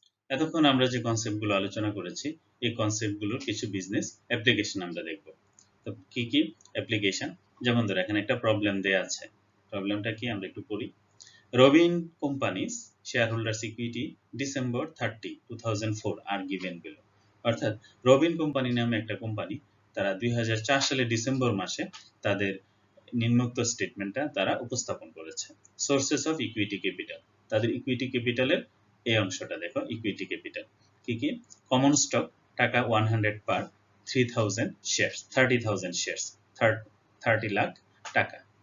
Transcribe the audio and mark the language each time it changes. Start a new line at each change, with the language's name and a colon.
Bangla: এতক্ষণ আমরা যে কনসেপ্টগুলো আলোচনা করেছি, এই কনসেপ্টগুলোর কিছু বিজনেস অ্যাপ্লিকেশন আমরা দেখব। তো কি কি অ্যাপ্লিকেশন? যেমন ধরো এখানে একটা প্রবলেম দেয়া আছে। প্রবলেমটা কি আমরা একটু পড়ি।
English: Robin company's shareholders equity December 30, 2004 are given below।
Bangla: অর্থাৎ রবিন কোম্পানি নামে একটা কোম্পানি, তারা 2004 সালের ডিসেম্বর মাসে তাদের নিম্নোক্ত স্টেটমেন্টটা তারা উপস্থাপন করেছে।
English: sources of equity capital,
Bangla: তাদের ইকুইটি ক্যাপিটালের এই অংশটা দেখো। ইকুইটি ক্যাপিটাল কি কি? কমন স্টক টাকা 100 পার 3000 শেয়ারস, 30,000 শেয়ারস, 30 লাখ টাকা।